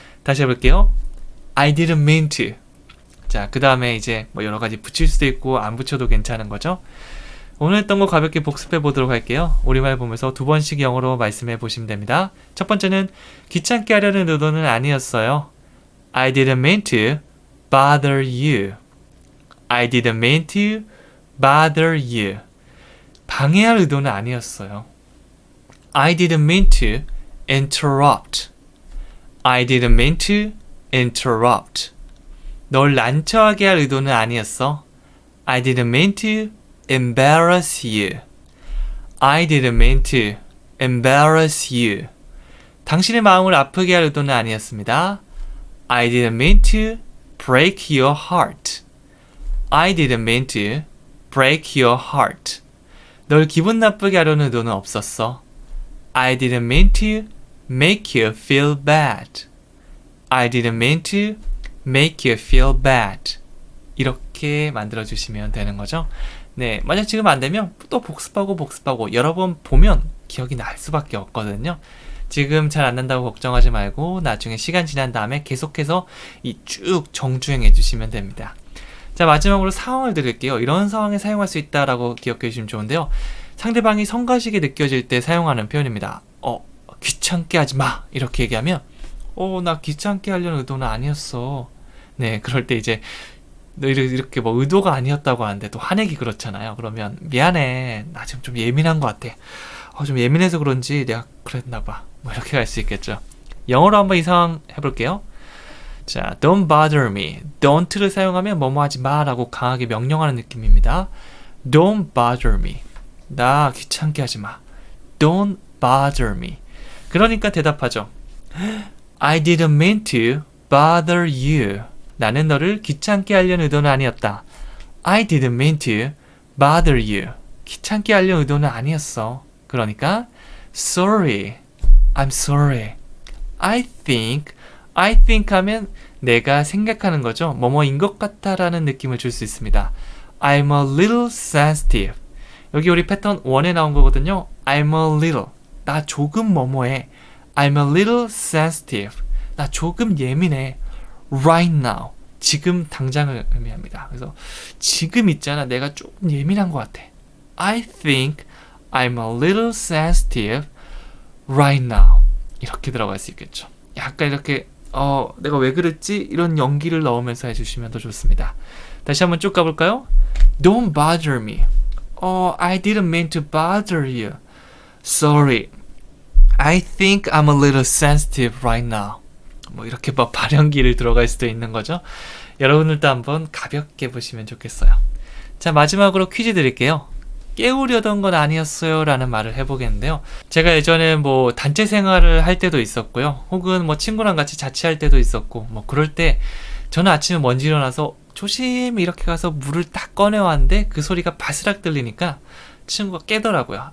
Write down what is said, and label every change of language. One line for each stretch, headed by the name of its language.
Korean: 다시 해볼게요.
English: I didn't mean to.
Korean: 자, 그 다음에 이제 뭐 여러 가지 붙일 수도 있고 안 붙여도 괜찮은 거죠. 오늘 했던 거 가볍게 복습해 보도록 할게요. 우리말 보면서 2번씩 영어로 말씀해 보시면 됩니다. 첫 번째는 귀찮게 하려는 의도는 아니었어요.
English: I didn't mean to bother you. I didn't mean to bother you.
Korean: 방해할 의도는 아니었어요.
English: I didn't mean to interrupt. I didn't mean to interrupt.
Korean: 널 난처하게 할 의도는 아니었어.
English: I didn't mean to embarrass you. I didn't mean to embarrass you.
Korean: 당신의 마음을 아프게 할 의도는 아니었습니다.
English: I didn't mean to break your heart. I didn't mean to break your heart.
Korean: 널 기분 나쁘게 하려는 의도는 없었어.
English: I didn't mean to make you feel bad. I didn't mean to make you feel bad.
Korean: 이렇게 만들어주시면 되는 거죠. 네, 만약 지금 안 되면 또 복습하고 여러 번 보면 기억이 날 수밖에 없거든요. 지금 잘 안 난다고 걱정하지 말고 나중에 시간 지난 다음에 계속해서 이 쭉 정주행해 주시면 됩니다. 자, 마지막으로 상황을 드릴게요. 이런 상황에 사용할 수 있다라고 기억해 주시면 좋은데요. 상대방이 성가시게 느껴질 때 사용하는 표현입니다. 귀찮게 하지 마. 이렇게 얘기하면 나 귀찮게 하려는 의도는 아니었어. 네, 그럴 때 이제 너 이렇게 뭐 의도가 아니었다고 하는데 또 화내기 그렇잖아요. 그러면 미안해. 나 지금 좀 예민한 것 같아. 좀 예민해서 그런지 내가 그랬나 봐. 뭐 이렇게 갈 수 있겠죠. 영어로 한번 이 상황 해볼게요.
English: 자, don't bother me.
Korean: don't를 사용하면 뭐뭐 하지 마라고 강하게 명령하는 느낌입니다.
English: Don't bother me.
Korean: 나 귀찮게 하지 마.
English: Don't bother me.
Korean: 그러니까 대답하죠.
English: I didn't mean to bother you.
Korean: 나는 너를 귀찮게 하려는 의도는 아니었다.
English: I didn't mean to bother you.
Korean: 귀찮게 하려는 의도는 아니었어. 그러니까
English: sorry. I'm sorry. I think
Korean: 하면 내가 생각하는 거죠. 뭐뭐인 것 같다라는 느낌을 줄 수 있습니다.
English: I'm a little sensitive.
Korean: 여기 우리 패턴 1에 나온 거거든요.
English: I'm a little.
Korean: 나 조금 뭐뭐해.
English: I'm a little sensitive.
Korean: 나 조금 예민해.
English: Right now.
Korean: 지금 당장을 의미합니다. 그래서 지금 있잖아. 내가 조금 예민한 것 같아.
English: I think I'm a little sensitive right now.
Korean: 이렇게 들어갈 수 있겠죠. 약간 이렇게 내가 왜 그랬지? 이런 연기를 넣으면서 해주시면 더 좋습니다. 다시 한번 쭉 가볼까요?
English: Don't bother me. I didn't mean to bother you. Sorry. I think I'm a little sensitive right now.
Korean: 뭐 이렇게 막 발연기를 들어갈 수도 있는 거죠. 여러분들도 한번 가볍게 보시면 좋겠어요. 자, 마지막으로 퀴즈 드릴게요. 깨우려던 건 아니었어요 라는 말을 해보겠는데요. 제가 예전에 뭐 단체 생활을 할 때도 있었고요. 혹은 뭐 친구랑 같이 자취할 때도 있었고, 뭐 그럴 때 저는 아침에 먼지 일어나서 조심히 이렇게 가서 물을 딱 꺼내왔는데 그 소리가 바스락 들리니까 친구가 깨더라고요.